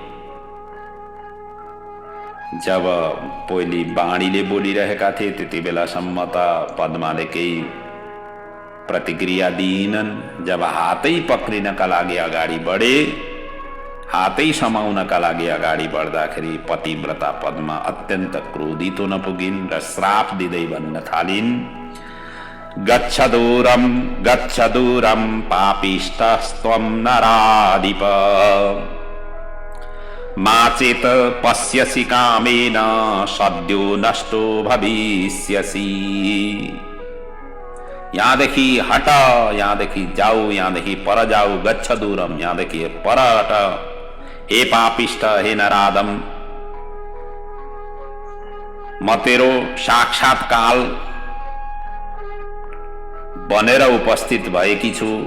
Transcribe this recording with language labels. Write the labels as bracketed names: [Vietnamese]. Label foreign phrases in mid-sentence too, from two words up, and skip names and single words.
[Nepali] जब पहिले बाणीले बोलिरहेका थिए त्यति बेलासम्म त पद्माले केही प्रतिक्रिया दिइनन्। जब हातै पक्रिनका लागि अगाडि बढे, हातै समाउनका लागि अगाडि बढ्दाखेरि पतिव्रता पद्मा अत्यन्त क्रोधित हुन पुगिन् र श्राप दिँदै भन्न थालिन्, [Sanskrit] गच्छ दूरम पापिष्टस्त्वं नराधिप मा चेत पश्यसि कामेन सद्यो नष्टो भविष्यसि। [Nepali] यहाँदेखि हट, यहाँदेखि जाऊ, यहाँदेखि पर जाऊ। [Sanskrit] गच्छ दूरम, [Nepali] यहाँदेखि पर हट। हे पापिष्ट, हे नराधम, म तेरो साक्षात काल बनेर उपस्थित भएकी छु।